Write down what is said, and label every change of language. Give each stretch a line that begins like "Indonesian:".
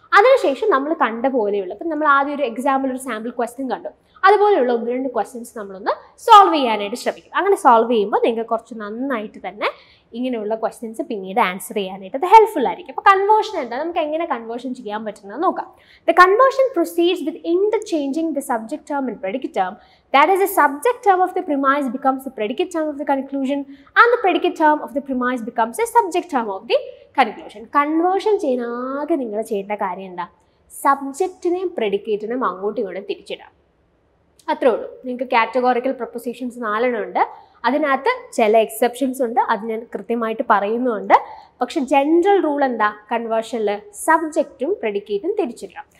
Malayalam: അതിനുശേഷം നമ്മൾ കണ്ട പോലെയുള്ള, ഇപ്പം നമ്മൾ ആദ്യം ഒരു എക്സാമ്പിൾ, ഒരു സാമ്പിൾ ക്വസ്റ്റ്യൻ കണ്ടു, അതുപോലെയുള്ള 1-2 ക്വസ്റ്റ്യൻസ് നമ്മളൊന്ന് സോൾവ് ചെയ്യാനായിട്ട് ശ്രമിക്കും. അങ്ങനെ സോൾവ് ചെയ്യുമ്പോൾ നിങ്ങൾക്ക് കുറച്ച് നന്നായിട്ട് തന്നെ ഇങ്ങനെയുള്ള ക്വസ്റ്റ്യൻസ് പിന്നീട് ആൻസർ ചെയ്യാനായിട്ട് അത് ഹെൽപ്ഫുൾ ആയിരിക്കും. അപ്പോൾ കൺവേർഷൻ എന്താ, നമുക്ക് എങ്ങനെ കൺവേർഷൻ ചെയ്യാൻ പറ്റുന്നത് നോക്കാം.
English: The conversion proceeds with interchanging the subject term and predicate term. That is, the subject term of the premise becomes the predicate term of the conclusion, and the predicate term of the premise becomes the subject term of the conclusion.
Malayalam: Conversion ചെയ്യാൻ ആകെ നിങ്ങൾ ചെയ്യേണ്ട കാര്യം എന്താ, സബ്ജക്റ്റിനെയും പ്രെഡിക്കേറ്റിനെയും അങ്ങോട്ടും ഇങ്ങോട്ടും തിരിച്ചിടാം. അത്രേ ഉള്ളൂ. നിങ്ങൾക്ക് കാറ്റഗോറിക്കൽ പ്രൊപ്പോസിഷൻസ് 4 ഉണ്ട്, അതിനകത്ത് ചില എക്സെപ്ഷൻസ് ഉണ്ട്, അത് ഞാൻ കൃത്യമായിട്ട് പറയുന്നുണ്ട്. പക്ഷെ ജനറൽ റൂൾ എന്താ, കൺവേർഷനിൽ സബ്ജക്റ്റും പ്രെഡിക്കേറ്റും തിരിച്ചിടാം.